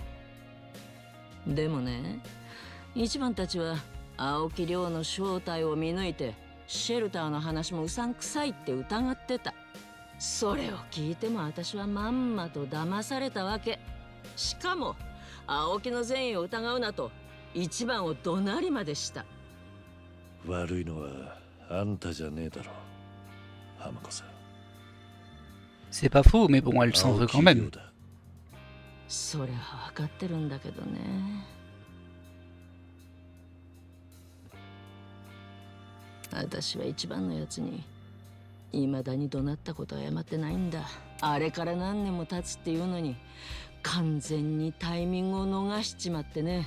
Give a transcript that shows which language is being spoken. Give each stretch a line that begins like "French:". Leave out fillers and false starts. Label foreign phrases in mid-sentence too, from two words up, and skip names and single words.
Japanese: でもね、一番たちは青木亮の正体を見抜いてシェルターの話もうさんくさいって疑ってた。それを聞いても私はまんまと騙されたわけ。しかも青木の善意を疑うなと一番を怒鳴りまでした。悪いのはあんたじゃねえだろ、浜子さん。
French: C'est pas faux, mais bon, elle s'en veut quand
Japanese: 青木
French: même.
Japanese: 亮だ。それは分かってるんだけどね。私は一番のやつに未だに怒鳴ったことは謝ってないんだ。あれから何年も経つっていうのに完全にタイミングを逃しちまってね。